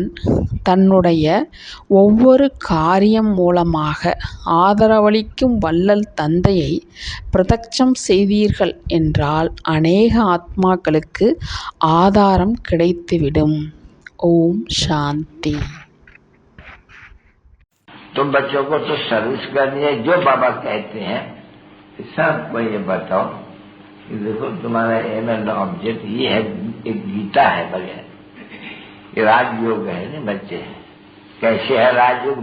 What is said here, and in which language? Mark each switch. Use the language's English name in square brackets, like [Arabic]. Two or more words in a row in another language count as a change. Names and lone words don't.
[Tamil] தன்னுடைய ஒவ்வொரு காரியம் மூலமாக ஆதரவளிக்கும் வள்ளல் தந்தையை பிரத்யக்ஷம் செய்தீர்கள் என்றால் அநேக ஆத்மாக்களுக்கு ஆதாரம் கிடைத்துவிடும். ஓம் சாந்தி. [Hindi] तुम बच्चों को तो सर्विस करनी है, जो बाबा कहते हैं सबको ये बताओ कि देखो तुम्हारा [English] aim and object [Hindi] ये है, एक गीता है बगैर, ये राजयोग है ना बच्चे। कैसे है राजयोग?